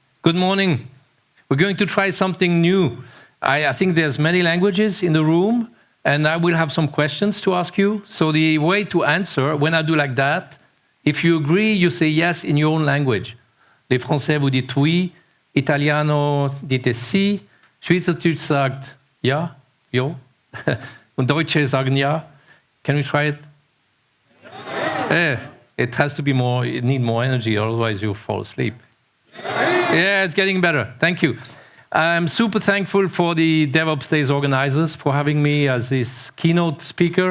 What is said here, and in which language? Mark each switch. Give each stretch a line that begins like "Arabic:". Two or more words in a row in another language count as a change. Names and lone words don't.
English: Good morning. We're going to try something new. I think there's many languages in the room, and I will have some questions to ask you. So the way to answer, when I do like that, if you agree, you say yes in your own language.
French: Les Français, vous dites oui.
Italian: Italiano, dite si.
German: Schweizerdeutsch sagt ja, jo. Und Deutsche sagen ja.
English: Can we try it? It has to be more, you need more energy, otherwise you'll fall asleep. Yeah, it's getting better. Thank you. I'm super thankful for the DevOps Days organizers for having me as this keynote speaker.